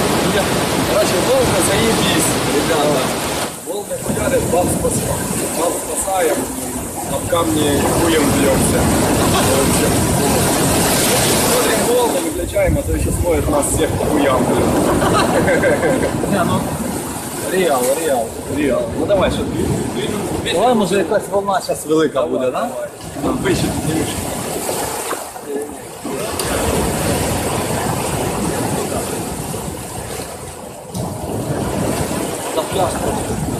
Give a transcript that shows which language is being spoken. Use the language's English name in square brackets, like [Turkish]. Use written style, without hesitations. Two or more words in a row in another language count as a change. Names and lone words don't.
[Russian] Короче, волны заебись, ребята. Волны хуярят, баб спасаем, об камни хуем бьемся. Смотрим волны, выключаем, а то еще смоет нас всех по хуям. Не, ну, реал. [Ukrainian] Ну давай, що давай, може якась волна зараз велика буде, да? Вище, дивишь. За пляж просто.